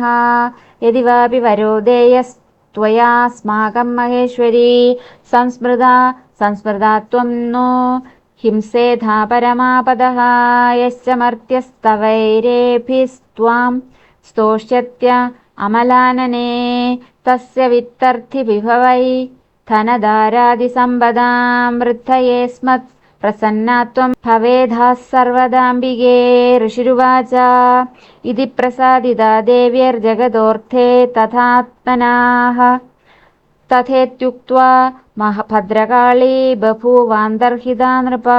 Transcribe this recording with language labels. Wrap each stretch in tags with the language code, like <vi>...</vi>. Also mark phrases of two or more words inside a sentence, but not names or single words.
<sa>യദി വാപി വരോ ദേയസ്ത്വയാസ്മാകം മഹേശ്വരീ സംസ്മൃതാ ത്വം നോ ഹിംസേധാ പരമാപദഃ യശ്ച മർത്യസ്തവൈരേഭിസ്ത്വാം സ്തോഷ്യത്യ അമലാനനേ തസ്യ വിത്തർത്ഥി വിഭവൈ ധനധാരാദിസമ്പദാം വൃദ്ധയേസ്മത് प्रसन्नात्वं भवेद्धा सर्वदाम्बिके। ऋषिरुवाच इति प्रसादिता देव्यर्जगदोऽर्थे तथात्मनाः। तथेत्युक्त्वा भद्रकाली बभूवान्तर्हिता नृपा।</sa>